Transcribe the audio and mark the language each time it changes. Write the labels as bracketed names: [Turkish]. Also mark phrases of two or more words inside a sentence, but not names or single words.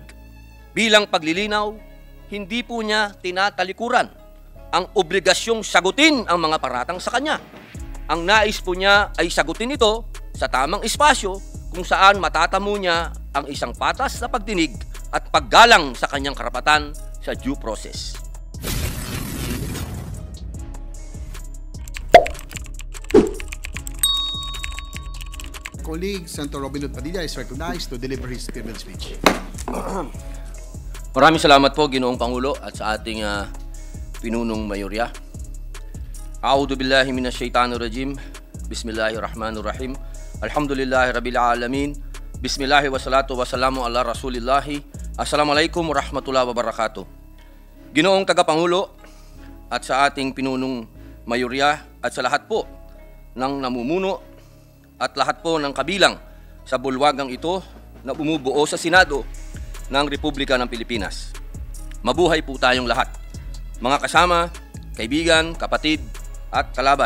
[Filipino] Bilang paglilinaw, hindi po niya tinatalikuran ang obligasyong sagutin ang mga paratang sa kanya. Ang nais po niya ay sagutin ito sa tamang espasyo kung saan matatamo niya ang isang patas na pagdinig at paggalang sa kanyang karapatan sa [English] due process. Colleague Senator Robin Hood Padilla is recognized to deliver his farewell speech. [Filipino] Maraming salamat po, Ginoong Pangulo, at sa ating pinunong mayorya. [Arabic] أعوذ بالله من الشيطان الرجيم. بسم الله الرحمن الرحيم. الحمد لله رب العالمين. بسم الله والصلاة والسلام على رسول الله. السلام عليكم ورحمة الله وبركاته. [Filipino] Ginoong Tagapangulo at sa ating pinunong mayorya at sa lahat po ng namumuno at lahat po ng kabilang sa bulwagang ito na bumubuo sa Senado ng Republika ng Pilipinas. Mabuhay po tayong lahat. Mga kasama, kaibigan, kapatid at kalaban.